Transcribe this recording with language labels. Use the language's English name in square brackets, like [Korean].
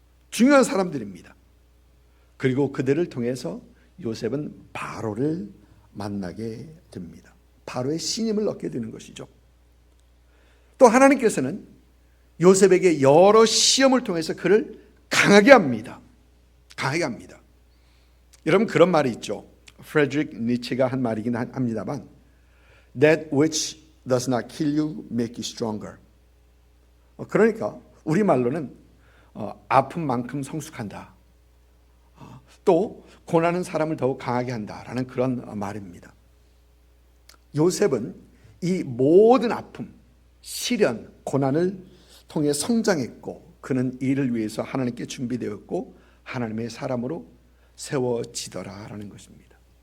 [Korean] 중요한 사람들입니다. 그리고 그들을 통해서 요셉은 바로를 만나게 됩니다. 바로의 신임을 얻게 되는 것이죠. 또 하나님께서는 요셉에게 여러 시험을 통해서 그를 강하게 합니다. 강하게 합니다. 여러분, 그런 말이 있죠. 프레드릭 니체가 한 말이긴 합니다만 [English] That which does not kill you make you stronger. [Korean] 그러니까 우리말로는 아픈 만큼 성숙한다. 또 고난은 사람을 더욱 강하게 한다라는 그런 말입니다. 요셉은 이 모든 아픔, 시련, 고난을 통해 성장했고 그는 이를 위해서 하나님께 준비되었고 하나님의 사람으로 세워지더라라는 것입니다.